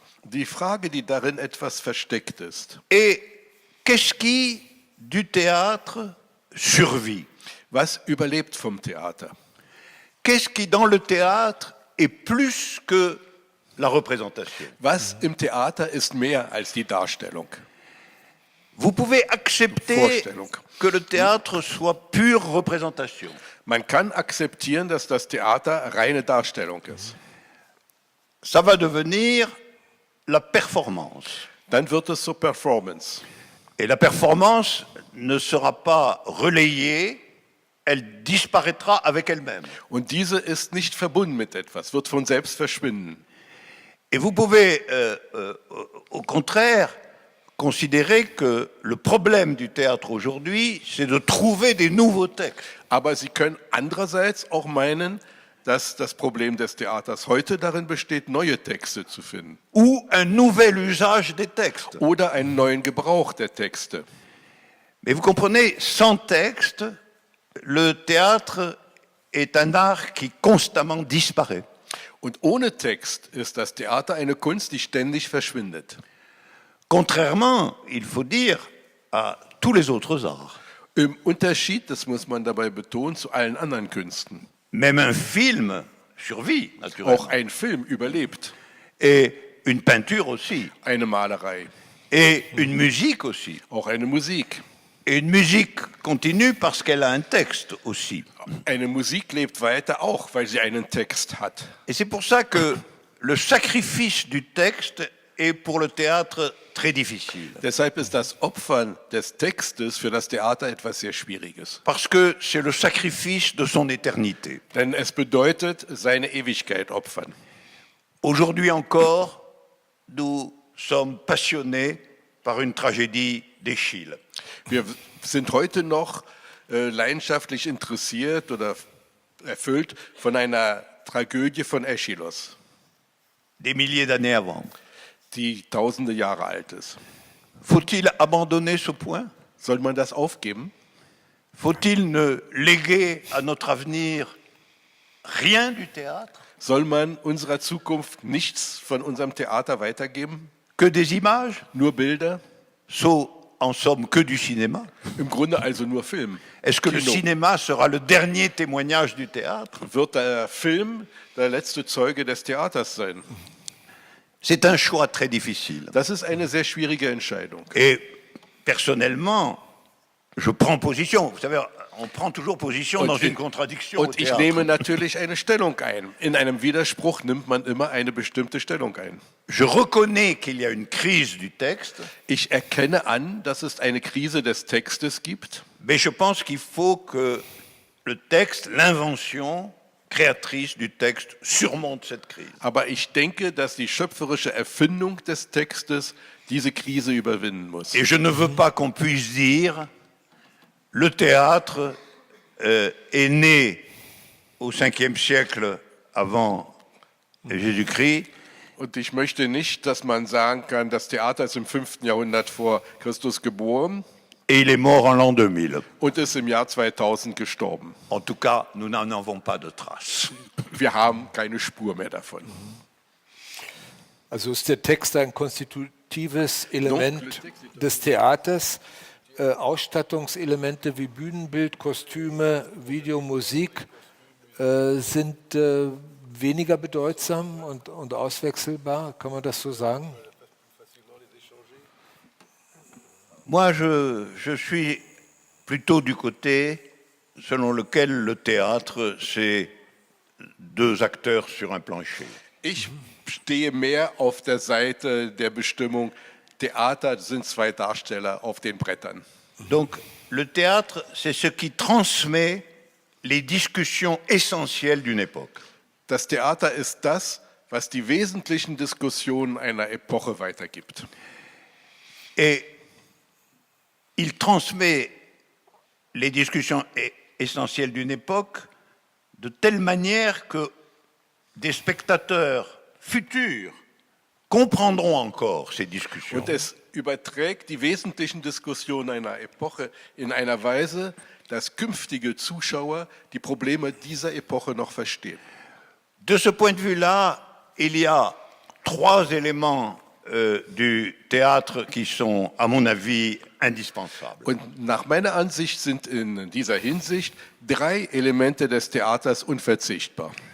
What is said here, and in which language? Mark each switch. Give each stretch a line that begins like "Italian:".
German: Die Frage, die darin etwas versteckt ist,
French: est qu'est-ce qui, du théâtre, survit?
German: was überlebt vom Theater?
French: Qu'est-ce qui, dans le théâtre, est plus que la représentation?
German: Was im Theater ist mehr als die Darstellung?
French: Vous pouvez accepter
German: Vorstellung.
French: que le théâtre soit pure représentation.
German: Man kann akzeptieren, dass das Theater reine Darstellung ist.
French: Ça va devenir la performance.
German: Dann wird es zur Performance.
French: Et la performance ne sera pas relayée, elle disparaîtra avec elle-même.
German: Und diese ist nicht verbunden mit etwas, wird von selbst verschwinden.
French: Et vous pouvez, au contraire, considérer que le problème du théâtre aujourd'hui, c'est de trouver des nouveaux textes.
German: Aber Sie können andererseits auch meinen, dass das Problem des Theaters heute darin besteht, neue Texte zu finden.
French: Ou un nouvel usage des textes.
German: Oder einen neuen Gebrauch der Texte.
French: Mais vous comprenez, sans texte, le théâtre est un art qui constamment disparaît.
German: Und ohne Text ist das Theater eine Kunst, die ständig verschwindet.
French: Contrairement, il faut dire, à tous les autres arts.
German: Im Unterschied, das muss man dabei betonen, zu allen anderen Künsten.
French: Même un film survit,
German: Auch
French: naturellement.
German: ein Film überlebt,
French: Et une peinture aussi.
German: eine Malerei,
French: Et une musique aussi.
German: auch eine Musik.
French: Et une musique continue parce qu'elle a un texte aussi.
German: Eine Musik lebt weiter auch, weil sie einen Text hat.
French: Et c'est pour ça que le sacrifice du texte est pour le théâtre très difficile.
German: Deshalb ist das Opfern des Textes für das Theater etwas sehr Schwieriges.
French: Parce que c'est le sacrifice de son éternité.
German: Denn es bedeutet, seine Ewigkeit opfern.
French: Aujourd'hui encore, nous sommes passionnés par une tragédie d'Échille.
German: Wir sind heute noch leidenschaftlich interessiert oder erfüllt von einer Tragödie von Aeschylus,
French: Des milliers d'années avant.
German: die tausende Jahre alt ist.
French: Faut-il abandonner ce point?
German: Soll man das aufgeben?
French: Faut-il ne léguer à notre avenir rien du théâtre?
German: Soll man unserer Zukunft nichts von unserem Theater weitergeben?
French: Que des images?
German: Nur Bilder?
French: So, en somme, que du cinéma?
German: Im Grunde also nur Film.
French: Est-ce que le
German: Kino.
French: cinéma sera le dernier témoignage du théâtre?
German: Wird der Film der letzte Zeuge des Theaters sein?
French: C'est un choix très difficile.
German: Das ist eine sehr schwierige Entscheidung.
French: Et personnellement, je prends position. Vous savez, on prend toujours position dans une contradiction au
German: Und ich
French: théâtre.
German: nehme natürlich eine Stellung ein. In einem Widerspruch nimmt man immer eine bestimmte Stellung ein.
French: Je reconnais qu'il y a une crise du texte,
German: Ich erkenne an, dass es eine Krise des Textes gibt,
French: mais je pense qu'il faut que le texte, l'invention créatrice du texte surmonte cette crise.
German: aber ich denke, dass die schöpferische Erfindung des Textes diese Krise überwinden muss.
French: Et je ne veux pas qu'on puisse dire le théâtre est né au 5e siècle avant Jésus-Christ
German: Und ich möchte nicht, dass man sagen kann, das Theater ist im 5. Jahrhundert vor Christus geboren
French: et il est mort en l'an 2000.
German: und ist im Jahr 2000 gestorben.
French: En tout cas, nous n'en avons pas de traces.
German: Wir haben keine Spur mehr davon. Also ist der Text ein konstitutives Element des Theaters. Ausstattungselemente wie Bühnenbild, Kostüme, Video, Musik sind weniger bedeutsam und auswechselbar. Kann man das so sagen?
French: Moi, je suis plutôt du côté selon lequel le théâtre, c'est 2 acteurs sur un plancher.
German: Ich stehe mehr auf der Seite der Bestimmung, Theater sind 2 Darsteller auf den Brettern.
French: Donc, le théâtre, c'est ce qui transmet les discussions essentielles d'une époque.
German: Das Theater ist das, was die wesentlichen Diskussionen einer Epoche weitergibt.
French: Et il transmet les discussions essentielles d'une époque de telle manière que des spectateurs futurs comprendront encore ces discussions.
German: Und es überträgt die wesentlichen Diskussionen einer Epoche in einer Weise, dass künftige Zuschauer die Probleme dieser Epoche noch verstehen.
French: De ce point de vue-là, il y a 3 éléments du théâtre qui sont, à mon avis, indispensables.
German: Und nach meiner Ansicht sind in dieser Hinsicht 3 Elemente des Theaters unverzichtbar.